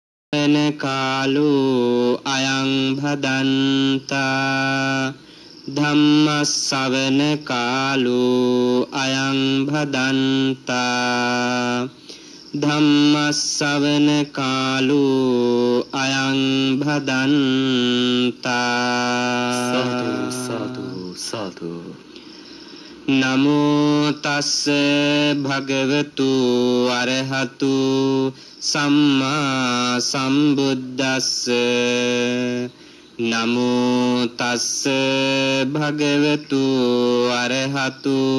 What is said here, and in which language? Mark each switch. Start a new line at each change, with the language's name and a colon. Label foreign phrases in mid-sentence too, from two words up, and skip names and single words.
Pali: කාලෝ අයං භදන්තා ධම්මස්සවන කාලෝ අයං භදන්තා ධම්මස්සවන කාලෝ අයං භදන්තා සාදු සාදු සාදු නමෝ තස්ස භගවතු අරහතු සම්මා සම්බුද්දස්ස නමෝ තස්ස භගවතු අරහතු